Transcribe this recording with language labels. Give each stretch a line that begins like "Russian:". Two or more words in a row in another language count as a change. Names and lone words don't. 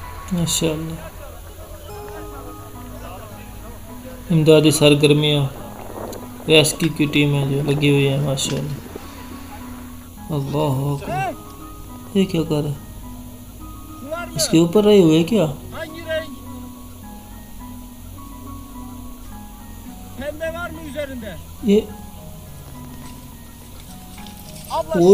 Urdu: ماشاءاللہ امدادی سرگرمیاں ریسکیو کی ٹیمیں جو لگی ہوئی ہیں ماشاءاللہ.
Arabic: الله أكبر,
Urdu: یہ کیا کر رہا ہے? اس کے اوپر رہے ہوئے کیا?
Turkish: Hangi renk? Pembe var mı üzerinde?
Urdu: ये
Turkish: Abla Oo.